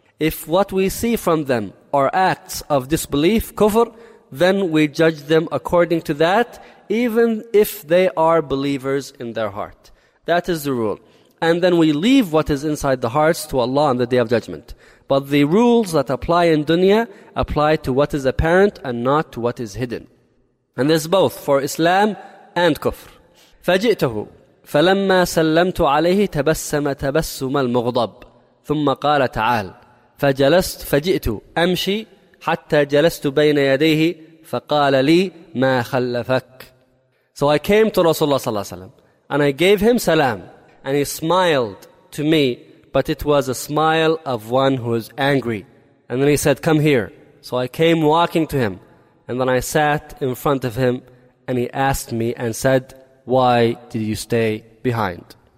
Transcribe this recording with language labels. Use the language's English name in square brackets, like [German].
[English] If what we see from them are acts of disbelief, kufr, then we judge them according to that, even if they are believers in their heart. That is the rule. And then we leave what is inside the hearts to Allah on the Day of Judgment. But the rules that apply in dunya apply to what is apparent and not to what is hidden. And this both for Islam and kufr. [Arabic] فَجِئْتَهُ فَلَمَّا سَلَّمْتُ عَلَيْهِ تَبَسَّمَ تَبَسُّمَ الْمُغْضَبِ ثُمَّ قَالَ تَعَالَ فَجِئْتُ أَمْشِي حتى جلست بين يديه فقال لي ما خلفك. [English] So I came to Rasulullah صلى الله عليه وسلم and I gave him salam, and he smiled to me, but it was a smile of one who is angry. And then he said, come here. So I came walking to him, and then I sat in front of him, and he asked me and said, why did you stay behind?